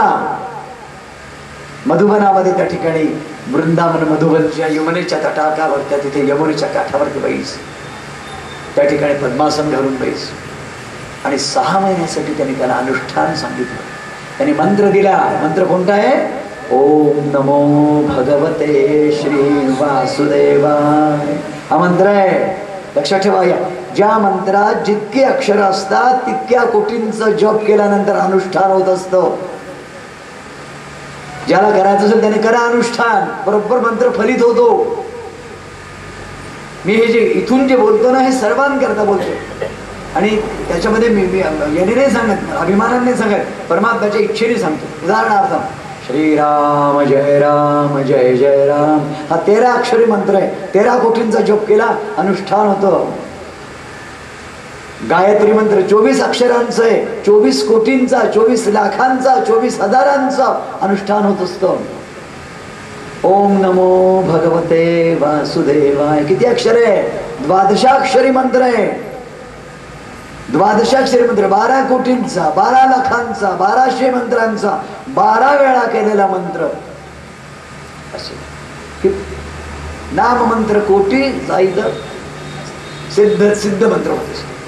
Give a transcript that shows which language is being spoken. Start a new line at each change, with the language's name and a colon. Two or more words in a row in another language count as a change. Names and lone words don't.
Marathi: मधुबनामध्ये त्या ठिकाणी वृंदावन मधुबनच्या यमुनेच्या तटाकावर त्या तिथे यमुनेच्या काठावरती बैस. त्या ठिकाणी पद्मासन घालून बैस. आणि 6 महिन्यासाठी त्यांनी त्याला अनुष्ठान सांगितलं. त्यांनी मंत्र दिला. मंत्र कोणता आहे?
Sanskrit: ओम नमो भगवते श्री वासुदेवाय.
Marathi: हा मंत्र आहे. लक्षात ठेवा. ज्या मंत्रात जितके अक्षर असतात तितक्या कोटींचा जप केल्यानंतर अनुष्ठान होत असतं. ज्याला करायचं असेल त्याने करा अनुष्ठान, बरोबर मंत्र फलित होतो. मी हे जे इथून जे बोलतो ना हे सर्वांकरता बोलतो. आणि त्याच्यामध्ये मी याने नाही सांगत, अभिमानाने सांगत, परमात्म्याच्या इच्छेने सांगतो. उदाहरणार्थ
Sanskrit: श्रीराम जय राम जय जय राम
Marathi: हा 13 अक्षरी मंत्र आहे. 13 कोटींचा जप केला अनुष्ठान होतं. गायत्री मंत्र 24 अक्षरांचं आहे. 24 कोटींचा, 24 लाखांचा, 24 हजारांचा अनुष्ठान होत असतं.
Sanskrit: ओम नमो भगवते वासुदेवाय
Marathi: किती अक्षर आहे? 12 मंत्र आहे. 12 मंत्र 12 कोटींचा, 12 लाखांचा, 1200 मंत्रांचा 12 वेळा केलेला मंत्र. असे नाम मंत्र कोटी जाईल सिद्ध मंत्र होते.